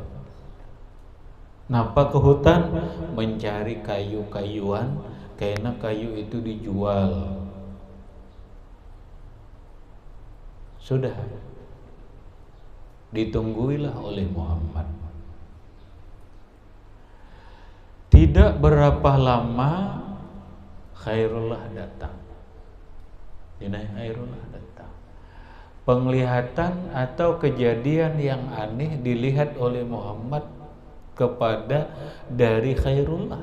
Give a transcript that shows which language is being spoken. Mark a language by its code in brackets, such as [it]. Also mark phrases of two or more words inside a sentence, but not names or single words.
[id] Napa ke hutan mencari kayu-kayuan, karena kayu itu dijual. Sudah ditungguilah oleh Muhammad. Di Tidak berapa lama Khairullah datang. Khairullah datang. Penglihatan atau kejadian yang aneh dilihat oleh Muhammad kepada dari Khairullah.